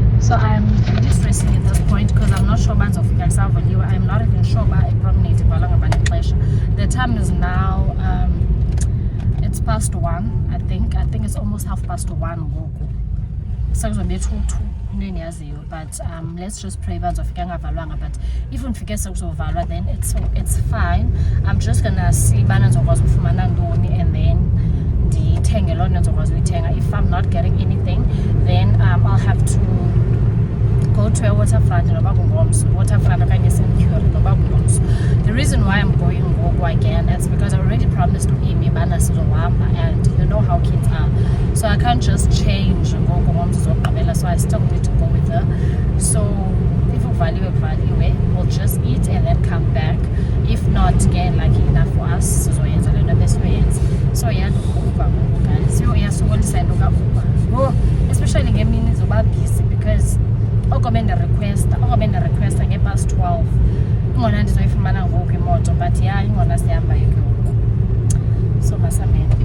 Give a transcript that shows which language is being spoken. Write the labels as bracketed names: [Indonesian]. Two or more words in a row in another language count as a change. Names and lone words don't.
[English] So I'm really stressing at this point because I'm not sure about I'm not even sure about the time is now it's past 1. I think it's almost 1:30 ngoku. [Xhosa] Sekuzobe 2 [English] but let's just pray [Xhosa] bazofika ngavalwanga, [English] but if [Xhosa] ufike sekuzovalwa [English] then it's fine. I'm just gonna see [Xhosa] bana ndizokwazi ukufumana ntoni [English] and then [Xhosa] ndithenge loo nto ndizokwazi uyithenga. [English] If I'm not getting anything then I'll have to go to a waterfront [Xhosa] noba kungomso, waterfront okanye Century noba kungomso. [English] The reason why I'm going ngoku again is because I already promised Amy [Xhosa] bana sizohamba, [English] and you know how kids are, so I can't just change [Xhosa] ngoku ngomso zokugqibela, [English] so I still need to go with her. So if uvaliwe we'll just eat and then come back. If not, again, lucky enough for us [Xhosa] sizoyenza le nto besiyoyenza. So uber ngoku guys, iyasokolisa into ka-Uber, especially ngemini zoba busy because oko bendirequesta nge-past 12 ingona ndizoyifumana ngoku imoto, but ingona sihamba ke ngoku, so masamele.